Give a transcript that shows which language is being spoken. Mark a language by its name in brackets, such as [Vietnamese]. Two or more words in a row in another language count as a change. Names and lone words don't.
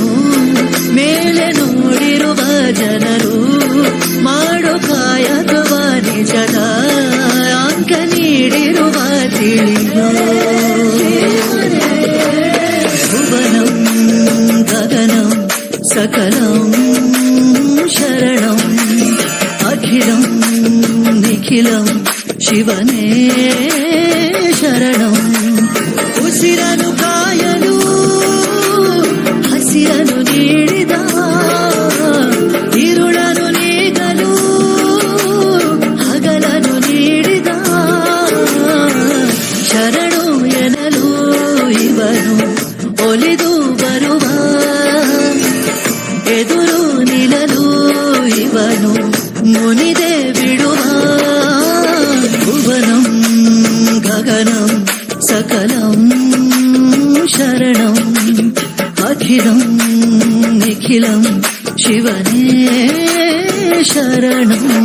[Kannada] ಮೇಲೆ ನೋಡಿರುವ ಜನರು ಮಾಡೋ ಕಾಯಕವ ನಿಜದ ಅಂಕ ನೀಡಿರುವ ತಿಳಿಯೋ. [Sanskrit] ಭುವನಂ ಗಗನಂ ಸಕಲಂ ಶರಣಂ ಅಖಿಲಂ ನಿಖಿಲಂ ಶಿವನೇ ಶರಣಂ. [Kannada] ಉಸಿರನು ಕಾಯಲು ಹಸಿರನು ನೀಡಿದ, ಇರುಳನು ನೀಗಲು ಹಗಲನು ನೀಡಿದ, ಶರಣು ಎನಲು ಇವನು ಒಲಿದು ಬರುವ, ಎದುರು ನಿಲ್ಲಲು ಇವನು ಮುನಿದೆ ಬಿಡುವ. [Sanskrit] ಭುವನಂ ಗಗನಂ ಸಕಲಂ ಶರಣಂ ಅಖಿಲಂ ನಿಖಿಲಂ ಶಿವನೇ ಶರಣಂ.